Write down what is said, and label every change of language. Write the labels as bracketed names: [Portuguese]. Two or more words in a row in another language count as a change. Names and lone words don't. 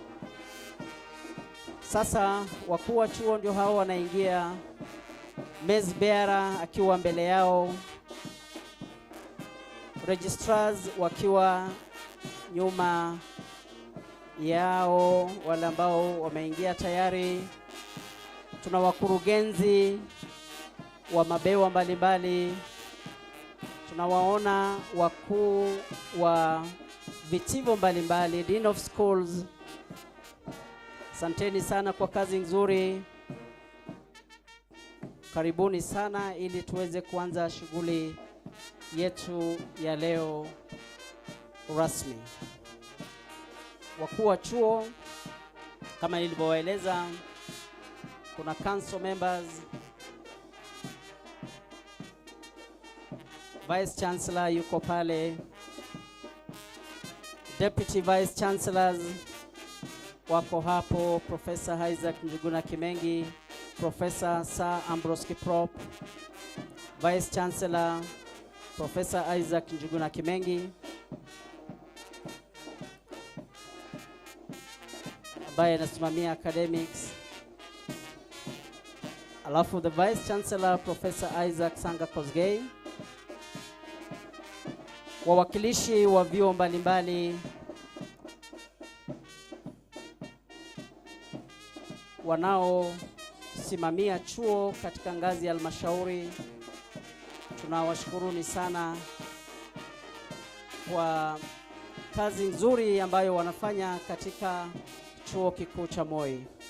[Swahili] Sasa wakuu wa chuo ndio hao wanaingia, [English] mess bearer [Swahili] akiwa mbele yao, registrars wakiwa nyuma yao, wale ambao wameingia tayari. Tuna wakurugenzi wa mabewa mbalimbali, tunawaona wakuu wa vitivo mbalimbali, [English] dean of schools. [Swahili] Asanteni sana kwa kazi nzuri. Karibuni sana ili tuweze kuanza shughuli yetu ya leo rasmi. Wakuu wa chuo kama nilivyowaeleza, kuna [English] council members, Vice Chancellor [Swahili] yuko pale. [English] Deputy Vice Chancellors [Swahili] wako hapo, Professor Isaac Njuguna Kimengi, Professor Sir Ambrose Kiprop, [English] Vice Chancellor [Swahili] Professor Isaac Njuguna Kimengi ambaye anasimamia academics. Alafu [English] the Vice Chancellor [Swahili] Professor Isaac Sanga Kosgei, wawakilishi wa vyuo mbalimbali wanaosimamia chuo katika ngazi ya halmashauri, tunawashukuruni sana kwa kazi nzuri ambayo wanafanya katika chuo kikuu cha Moi.